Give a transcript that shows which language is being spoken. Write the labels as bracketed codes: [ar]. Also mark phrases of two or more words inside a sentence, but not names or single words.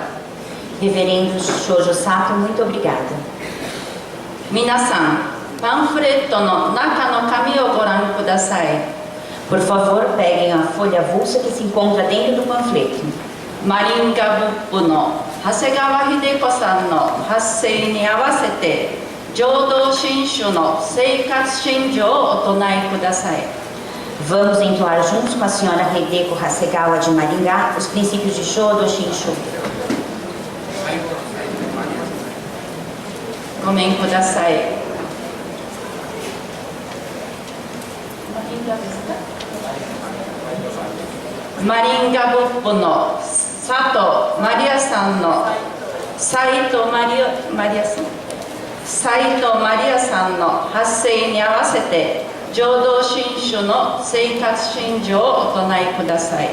[pt] Reverendo Shoujo Sato, muito obrigada. [ja] みなさん、panfletoの中の紙をご覧ください. [pt] Por favor, peguem a folha avulsa que se encontra dentro do panfleto. [ja] マリンガ仏婦の長谷川秀子さんの発声に合わせて浄土真宗の生活信条をとないください. [pt] Vamos entoar juntos com a senhora Hideko Hasegawa de Maringá os princípios de Jodo Shinshu. [ja] ごめんください. マリンガ仏婦の佐藤マリアさんの斉藤マリアさんの発声に合わせて浄土真宗の生活信条をとないください.